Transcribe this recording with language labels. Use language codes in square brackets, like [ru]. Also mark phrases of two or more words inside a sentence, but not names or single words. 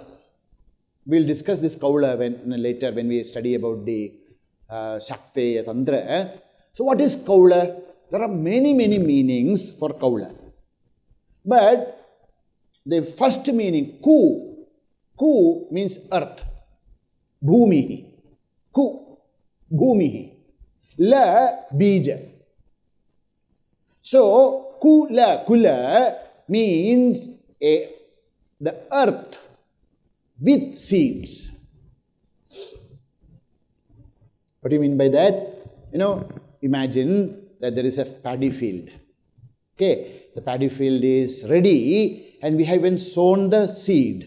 [en] We'll discuss this Kaula later when we study about the Shakti, Tantra. So what is Kaula? There are many meanings for Kaula. But the first meaning, Ku means earth. [sa] Bhumihi. Ku. Bhumihi. La bija. [en] So, Kula means the earth with seeds. What do you mean by that? Imagine that there is a paddy field. Okay, the paddy field is ready and we have even sown the seed.